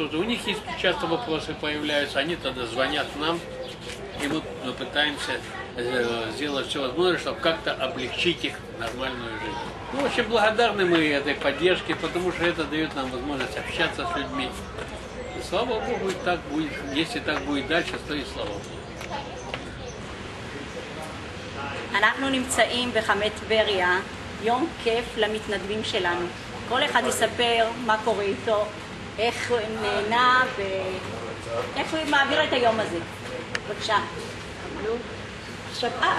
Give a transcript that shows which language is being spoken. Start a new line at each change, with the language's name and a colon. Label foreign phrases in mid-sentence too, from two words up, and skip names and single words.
Russian: У них есть часто вопросы появляются, они тогда звонят нам, и мы пытаемся сделать все возможное, чтобы как-то облегчить их нормальную жизнь. Ну, очень благодарны мы этой поддержке, потому что это дает нам возможность общаться с людьми. И слава Богу, так будет. Если так будет дальше, то и слава Богу.
Hebrew: אנחנו נמצאים בחמי טבריה, יום כיף למתנדבים שלנו. כל אחד יספר מה קורה איתו, איך הוא נהנה ואיך הוא מעביר את היום הזה. בבקשה. עכשיו,